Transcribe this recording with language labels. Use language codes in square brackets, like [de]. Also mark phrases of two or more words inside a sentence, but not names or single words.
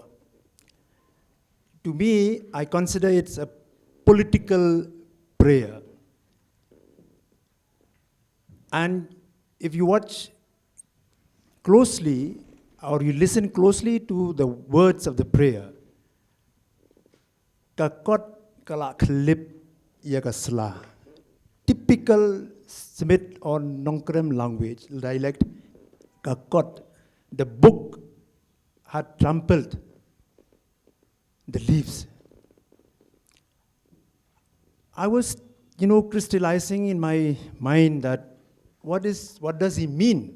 [en] To me, I consider it's a political prayer. And if you watch closely, or you listen closely to the words of the prayer, [kha] kakot kala klip yakasla, [en] typical Smith or Nongkrem language, dialect, kakot, the book had trampled the leaves. I was, crystallizing in my mind that what does he mean?